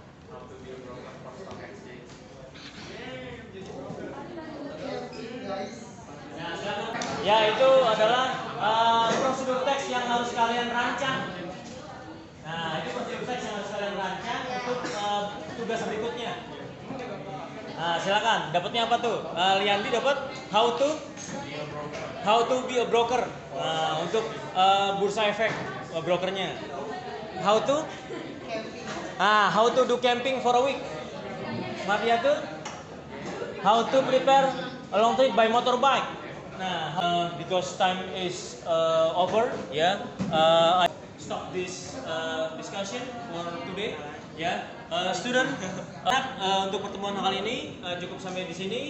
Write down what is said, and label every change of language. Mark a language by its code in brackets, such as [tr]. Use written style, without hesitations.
[en] How to be a broker from stock exchange. [id] Ya, itu adalah prosedur teks yang harus kalian rancang. Nah, itu prosedur teks yang harus kalian rancang untuk tugas berikutnya. Nah, silakan. Dapatnya apa tuh? Liandi dapat [en] how to be a broker. [id] Nah, untuk bursa efek brokernya. [en] How to do camping for a week. Maria tuh how to prepare a long trip by motorbike. Nah, because time is over, ya, I stop this discussion for today, ya. [id] Student, untuk pertemuan kali ini cukup sampai di sini.